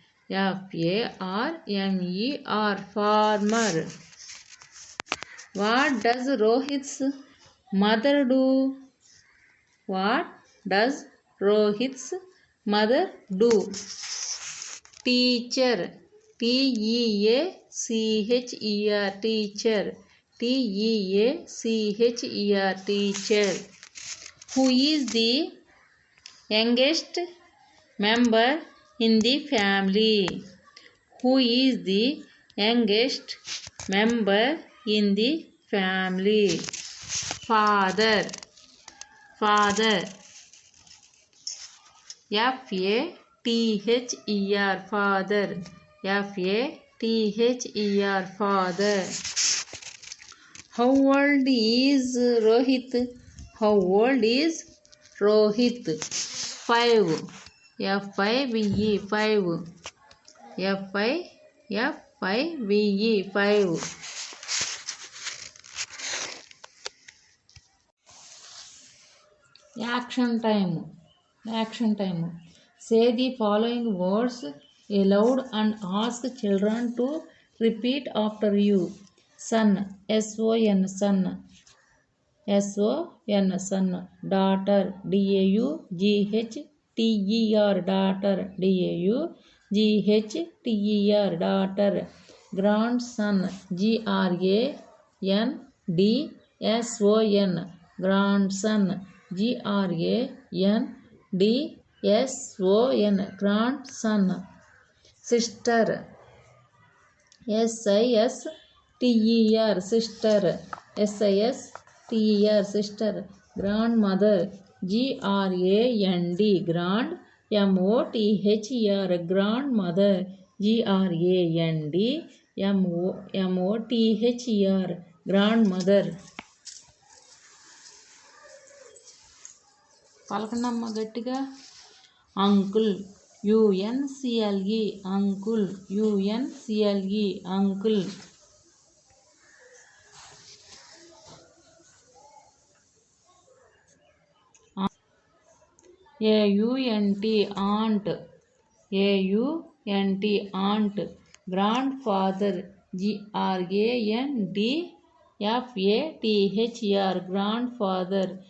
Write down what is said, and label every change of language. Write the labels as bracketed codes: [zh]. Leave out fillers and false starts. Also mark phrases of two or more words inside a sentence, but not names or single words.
[en] F-A-R-M-E-R, farmer. What does Rohit's mother do? What does Rohit's mother do? Teacher. T-E-A-C-H-E-R, teacher. T-E-A-C-H-E-R, teacher. Who is the youngest member in the family? Who is the youngest member in the family? Father. Father. F-A-T-H-E-R, father. F-A-T-H-E-R, father. How old is Rohit? How old is Rohit? 5. F-I-V-E, 5. F-I-V-E, 5. Action time. Action time. Say the following words aloud and ask children to repeat after you. Son. S-O-N, son. S-O-N, son. Daughter. D-A-U-G-H-T-E-R, daughter. D-A-U-G-H-T-E-R, daughter. Grandson. G-R-A-N-D-S-O-N, grandson. G-R-A-N-D-S-O-N, grandson. Sister. S-I-S-T-E-R, sister. S-I-S-T-E-R, sister. Grandmother. G-R-A-N-D, grand. M-O-T-H-E-R, grandmother. G-R-A-N-D M-O-T-H-E-R, grandmother. [te] పలకండమ్మ గట్టిగా. [en] అంకుల్. U-N-C-L-E, అంకుల్. U-N-C-L-E, అంకుల్. A-U-N-T, aunt. A-U-N-T, aunt. Grandfather. G-R-A-N-D-F-A-T-H-E-R, grandfather.